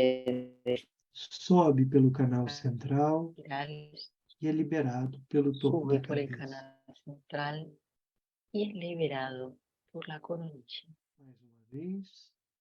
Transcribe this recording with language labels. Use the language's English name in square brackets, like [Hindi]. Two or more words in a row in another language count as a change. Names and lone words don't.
[Portuguese] sobe pelo canal central e é liberado pelo topo da [Spanish] Sube por el [Portuguese] cabeça. [Spanish] canal central y es liberado por la coronilla. [Portuguese] Mais uma vez.